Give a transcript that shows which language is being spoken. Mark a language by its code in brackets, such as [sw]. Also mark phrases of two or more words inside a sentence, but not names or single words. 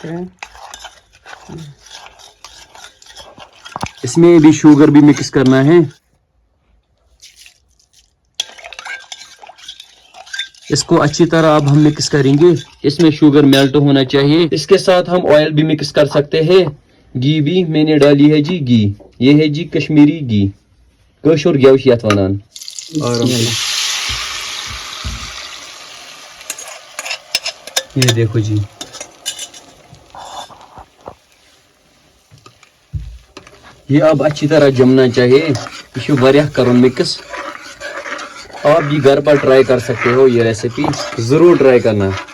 [hi] इसमें भी शुगर भी मिक्स करना है। इसको अच्छी तरह अब हम मिक्स करेंगे, इसमें शुगर मेल्ट होना चाहिए। इसके साथ हम ऑयल भी मिक्स कर सकते हैं, घी भी मैंने डाली है जी, घी। ये है जी कश्मीरी घी, [ks] कशुर गेवश यथ वनान। [hi] ये देखो जी, ये अब अच्छी तरह जमना चाहिए। [ks] ये वारिया करो मिक्स। [hi] आप भी घर पर ट्राई कर सकते हो, ये रेसिपी ज़रूर ट्राई करना।